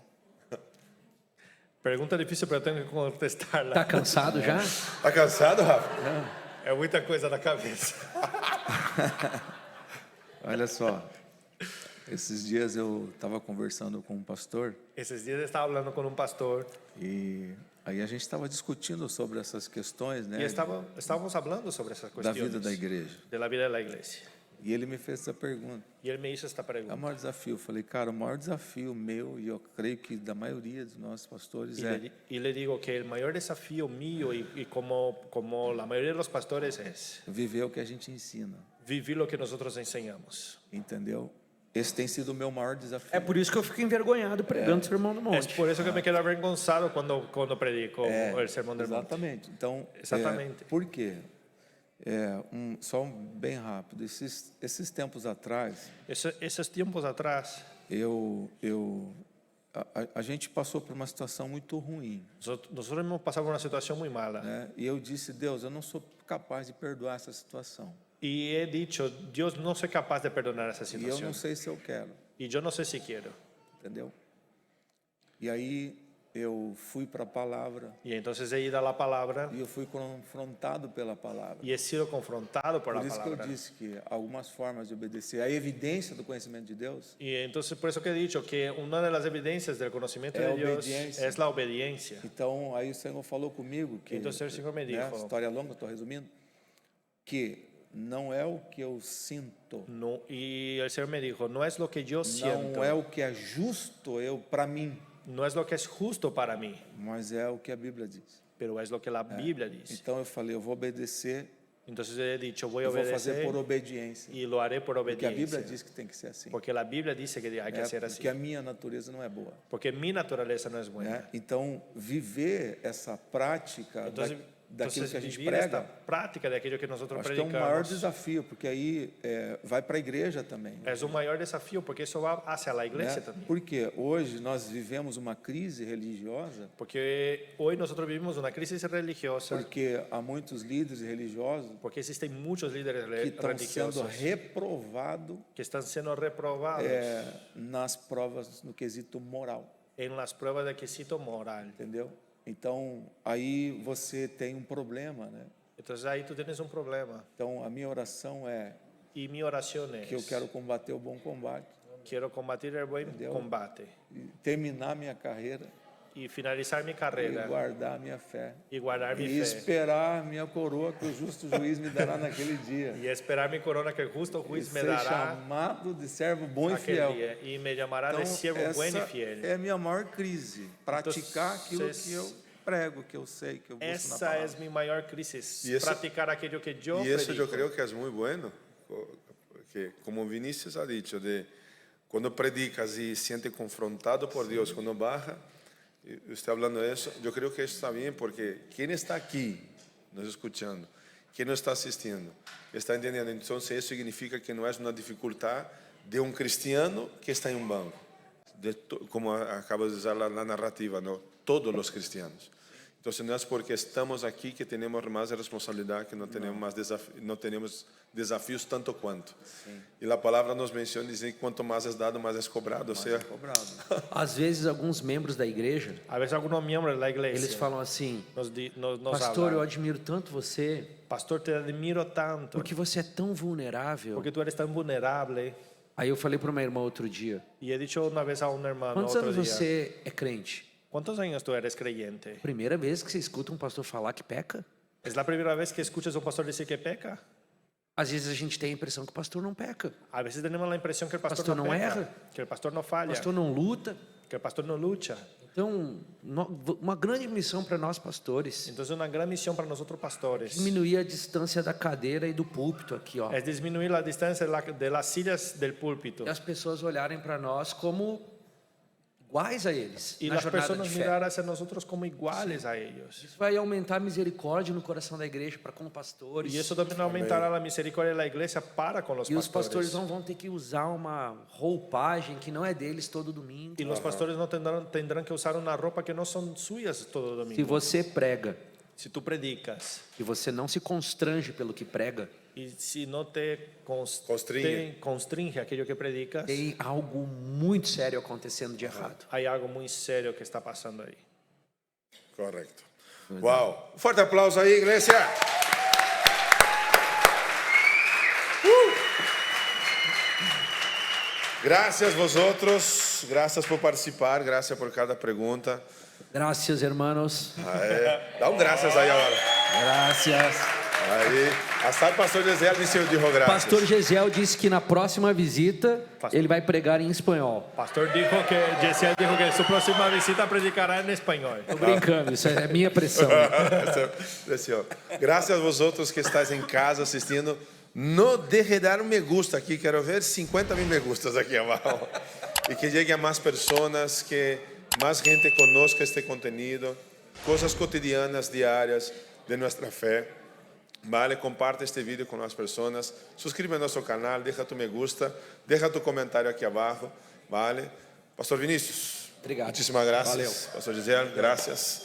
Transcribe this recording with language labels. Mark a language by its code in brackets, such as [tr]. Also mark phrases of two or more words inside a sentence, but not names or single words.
[es] Pregunta difícil, pero tengo que contestarla. [pt] Tá cansado já? Tá cansado, Rafa? É muita coisa na cabeça. Olha só, esses dias eu estava conversando com um pastor Esses dias eu estava falando com um pastor e aí a gente estava discutindo sobre essas questões, né, e estávamos falando sobre essas da questões vida da igreja. [es] de la vida [pt] da igreja. E ele me fez essa pergunta. E ele me [es] hizo esta [pt] É o pergunta. maior desafio. Eu falei, cara, o maior desafio meu, e eu creio que da maioria dos nossos pastores, é [es] Y le digo que el mayor desafío mío y como la mayoría de los pastores es [pt] viver o que a gente ensina, [es] vivir lo que nosotros enseñamos. [pt] entendeu? Esse tem sido o meu maior desafio. É por isso que eu fico envergonhado pregando o Sermão do [es] Es [pt] Monte. [es] por eso que me quedo avergonzado cuando predico el sermón del monte. [pt] Exatamente. Então, Exatamente. por quê? Só bem rápido. Esses tempos atrás, [es] Esos tiempos atrás, [pt] a gente passou por uma situação muito ruim, [es] nosotros hemos pasado por una situación muy mala. [pt] né? E eu disse, Deus, eu não sou capaz de perdoar essa situação. [es] Y he dicho, Dios, no soy capaz de perdonar esa [pt] E eu [es] situación. [pt] não sei se eu quero, [es] Y yo no sé si quiero. [pt] entendeu? E aí eu fui para a palavra [es] Y entonces he ido a la palabra [pt] e eu fui confrontado pela palavra. [es] y he sido confrontado por [pt] Por [es] la [pt] isso que eu [es] palabra. [pt] disse que algumas formas de obedecer, a evidência do conhecimento de Deus [es] Y entonces por eso que he dicho que una de las evidencias del conocimiento [pt] É [es] de Dios [pt] obediência. [es] es la obediencia. [pt] Então, aí o Senhor falou comigo que, Então, o Senhor me né, [es] dijo- [pt] história longa, estou resumindo, que não é o que eu sinto, [es] No, y el Señor me dijo, no es lo que yo siento, [pt] não é o que é justo eu para mim, [es] no es lo que es justo para mí, [pt] mas é o que a Bíblia diz. [es] pero es lo que la Biblia dice. [pt] Então eu falei, eu vou obedecer, [es] Entonces he dicho, voy a [pt] eu vou fazer [es] obedecer [pt] por obediência, [es] y lo haré por [pt] porque a Bíblia [es] obediencia. [pt] diz que tem que ser assim, [es] Porque la Biblia dice que hay que [pt] né? [es] hacer así. [pt] Porque a minha natureza não é boa, [es] Porque mi naturaleza no es buena. [pt] né? Então, viver essa prática [es] Entonces, [pt] daquilo que a gente [es] vivir esta [pt] prega, [es] práctica de aquello que nosotros [pt] acho que é um maior [es] predicamos [pt] desafio, porque aí vai para a igreja também. [es] es un mayor desafío, porque eso va hacia la iglesia [pt] Né? [es] también. [pt] Porque hoje nós vivemos uma crise religiosa, [es] Porque hoy nosotros vivimos una crisis religiosa, [pt] porque há muitos líderes religiosos [es] porque existen muchos líderes [pt] que estão sendo [es] religiosos [pt] reprovados [es] que están siendo reprobados [pt] nas provas no quesito moral, [es] en las pruebas de quesito moral. [pt] entendeu? Então, aí você tem um problema, né? [es] Entonces ahí tú tienes un problema. [pt] Então, a minha oração é [es] Y mi oración es, [pt] que eu quero combater o bom combate, [es] quiero combatir el buen [pt] Entendeu? [es] combate [pt] e terminar minha carreira [es] y finalizar mi [pt] e [es] carrera [pt] guardar a minha fé [es] y guardar mi [pt] e [es] fe [pt] esperar a minha coroa que o justo juiz me dará naquele dia. [es] y esperar mi corona que el justo [pt] E [es] juez me [pt] ser [es] dará [pt] chamado de servo bom e [es] aquel [pt] fiel. [es] día y me llamará [pt] Então, [es] de siervo bueno y [pt] essa [es] fiel. [pt] é a minha maior crise, praticar aquilo [es] Entonces, [pt] que eu prego, que eu sei, que eu busco na [es] Esa [pt] palavra. [es] es mi mayor crisis, Y eso- practicar aquello que yo Y eso predico. yo creo que es muy bueno, que como Vinicius ha dicho, de cuando predicas y sientes confrontado por Dios, cuando baja, y usted hablando de eso, yo creo que eso está bien, porque quien está aquí nos escuchando, quien nos está asistiendo, está entendiendo, entonces eso significa que no es una dificultad de un cristiano que está en un banco, como acaba de usar la narrativa, ¿no? Todos los cristianos. Entonces no es porque estamos aquí que tenemos más responsabilidad, que no tenemos más no tenemos desafíos [pt] tanto quanto. E a palavra nos menciona dizer que quanto mais é dado, mais é cobrado. Ou seja, Cobrado. Às vezes, alguns membros da igreja, [es] A veces algunos miembros de la iglesia [pt] eles falam assim, [es] nos [pt] pastor, eu [es] hablan, [pt] admiro tanto você, [es] pastor, te admiro tanto, [pt] porque você é tão vulnerável. [es] porque tú eres tan vulnerable. [pt] Aí eu falei para uma irmã outro dia, [es] Y he dicho una vez a un hermano [pt] quantos [es] otro [pt] anos [es] día, [pt] você é crente? [es] ¿cuántos años tú eres creyente? [pt] Primeira vez que você escuta um pastor falar que peca? [es] ¿Es la primera vez que escuchas a un pastor decir que peca? [pt] Às vezes a gente tem a impressão que o pastor não peca, [es] A veces tenemos la impresión que el pastor, [pt] Pastor [es] no no peca, [pt] erra. [es] que el pastor no [pt] o [es] falla, [pt] pastor não luta. [es] que el pastor no lucha. [pt] Então, uma grande missão para nós pastores, [es] Entonces una gran misión para nosotros pastores [pt] diminuir a distância da cadeira e do púlpito aqui, ó. [es] es disminuir la distancia de las sillas del púlpito [pt] E as pessoas olharem para nós como iguais a eles [es] Y [pt] na [es] las [pt] jornada [es] personas [pt] de fé. [es] mirar hacia nosotros como iguales a ellos. [pt] Isso vai aumentar a misericórdia no coração da igreja para com pastores. [es] Y eso también aumentará la misericordia de la iglesia para con los [pt] E os pastores [es] pastores. [pt] não vão ter que usar uma roupagem que não é deles todo domingo. [es] Y los pastores no tendrán que usar una ropa que no son suyas todo [pt] Se [es] domingo. [pt] você prega [es] Si tú predicas [pt] e você não se constrange pelo que prega, [es] y si no te Constringe. constringe aquello que predicas, [pt] tem algo muito sério acontecendo de errado. [es] hay algo muy serio que está pasando ahí. Correcto. Wow. Un fuerte aplauso ahí, iglesia. Gracias vosotros, gracias por participar, gracias por cada pregunta. [pt] Graças, hermanos. Dá graças aí agora. Graças. [es] Aí, hasta o pastor Gesiel dijo graças. [pt] Pastor Gesiel disse que na próxima visita ele vai pregar em espanhol. [es] Pastor Gesiel dijo que su próxima visita predicará en español. [pt] Tô brincando, isso é minha pressão. Presión. [es] Gracias a vosotros que estáis [pt] em casa assistindo. [es] No deje de dar me gusta [pt] aqui, quero ver 50,000 [es] me gustas [pt] aqui abaixo. [es] E que llegue a [pt] mais pessoas, que mais gente [es] conozca este contenido, coisas cotidianas, diárias de nossa fé. Vale, comparte este vídeo [pt] com as pessoas, suscríbete a nosso canal, deixa [es] tu me gusta, [pt] deixa tu comentário aqui abaixo, vale? Pastor Vinícius, Obrigado. muitíssimas graças. Valeu. Pastor Gisele, graças.